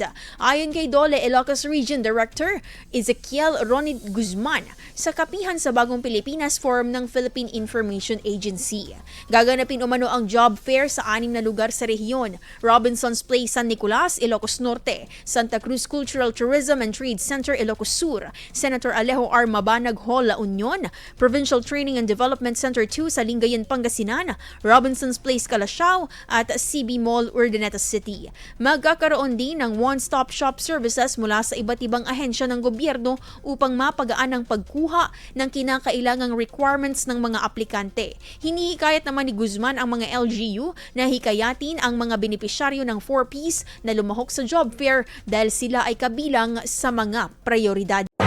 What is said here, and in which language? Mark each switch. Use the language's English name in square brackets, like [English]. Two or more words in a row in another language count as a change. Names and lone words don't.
[Filipino] Ayon kay DOLE Ilocos Region Director Exequiel Ronie Guzman, sa Kapihan sa Bagong Pilipinas Forum ng Philippine Information Agency. Gaganapin umano ang [English] job fair [Filipino] sa anim na lugar sa rehiyon: Robinson's Place, San Nicolas, Ilocos Norte; Santa Cruz Cultural Tourism and Trade Center, Ilocos Sur; Senator Alejo R. Mabanag Hall, La Union; Provincial Training and Development Center 2 sa Lingayen, Pangasinan; Robinson's Place, Calasiao; at CB Mall, Urdaneta City. Magkakaroon din ng [English] one-stop shop services [Filipino] mula sa iba't ibang ahensya ng gobyerno upang mapagaan ang pagkuha ng kinakailangang requirements ng mga aplikante. Hinihikayat naman ni Guzman ang mga LGU na hikayatin ang mga benepisyaryo ng 4Ps na lumahok sa [English] job fair [Filipino] dahil sila ay kabilang sa mga prioridad.